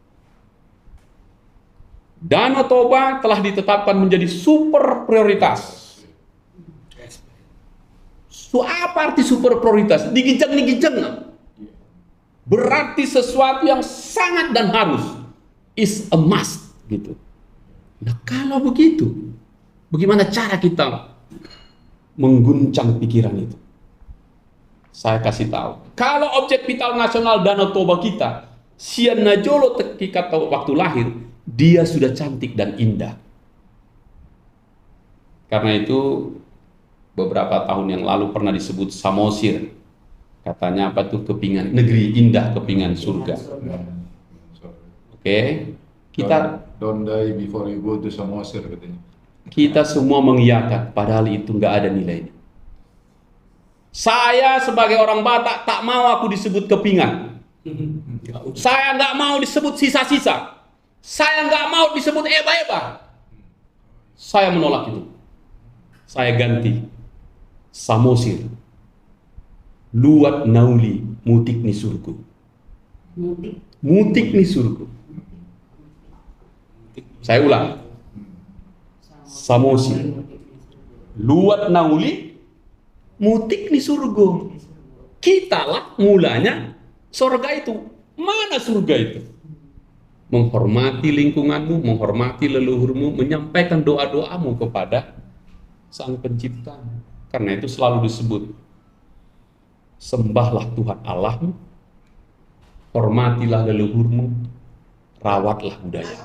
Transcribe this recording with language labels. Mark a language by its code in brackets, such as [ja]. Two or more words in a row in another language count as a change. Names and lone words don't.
[id] Danau Toba telah ditetapkan menjadi super prioritas. Apa arti super prioritas? Digijeng-digijeng. Berarti sesuatu yang sangat dan harus. [en] Is a must. [id] Gitu. Nah kalau begitu, bagaimana cara kita mengguncang pikiran itu? Saya kasih tahu. Kalau objek vital nasional Danau Toba kita, [bbc] Sian Najolo [id] ketika waktu lahir, dia sudah cantik dan indah. Karena itu beberapa tahun yang lalu pernah disebut Samosir. Katanya apa tuh, kepingan negeri indah, kepingan surga. Oke, kita [en] don't die before you go to Samosir katanya. [id] Kita semua mengiyakan, padahal itu nggak ada nilainya. Saya sebagai orang Batak tak mau aku disebut kepingan. Saya nggak mau disebut sisa-sisa. Saya nggak mau disebut eba-eba. Saya menolak itu. Saya ganti Samosir. [bbc] Luat nauli mutik ni surgu. Mutik ni surgu. [id] Saya ulang. Samosir. [bbc] Luat nauli, mutik ni surga. [id] Kitalah mulanya surga itu. Mana surga itu? Menghormati lingkunganmu, menghormati leluhurmu, menyampaikan doa-doamu kepada Sang Pencipta. Karena itu selalu disebut, sembahlah Tuhan Allahmu, hormatilah leluhurmu, rawatlah budaya.